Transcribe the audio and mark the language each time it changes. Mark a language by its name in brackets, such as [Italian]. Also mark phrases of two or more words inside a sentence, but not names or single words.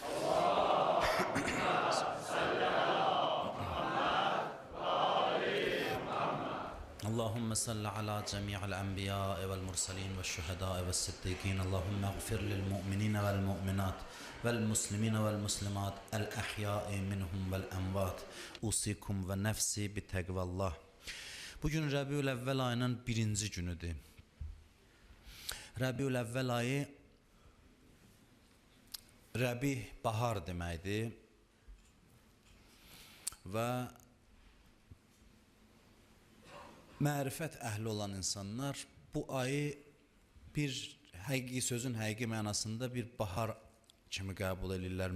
[Arabic] اللهم صل على جميع الأنبياء والمرسلين والشهداء والصديقين. اللهم اغفر للمؤمنين والمؤمنات والمسلمين والمسلمات الأحياء منهم والأموات. أوصيكم ونفسي بتقوى الله. [Azerbaijani] Bugün Rəbiül Əvvəl ayının 1-ci günüdür. Rəbiül Əvvəl ayı Rəbi bahar deməkdir. və mərifət əhli olan insanlar bu ayı bir həqiqi sözün həqiqi mənasında bir bahar kimi qəbul edirlər.